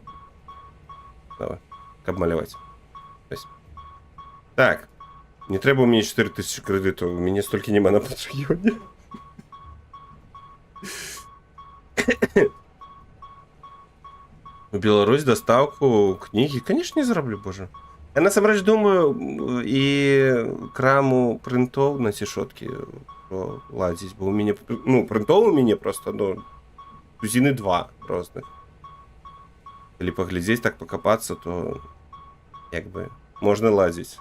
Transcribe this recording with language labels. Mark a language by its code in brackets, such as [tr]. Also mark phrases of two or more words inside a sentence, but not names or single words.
[be] Давай, каб маляваць. Так, не трэба ў мяне 4000 крэдытаў, у мяне столькі няма на Патрэоне. [ru] У Беларусь доставку книги, конечно, [be] не зараблю, [ru] боже. [be] Я насамрэч думаю і краму прынтоў на цішоткі ладзіць, бо у мяне, ну, прынтоў у мяне просто, ну, тузіны 2 розных. Калі паглядзець, так пакапацца, то як бы можна ладзіць.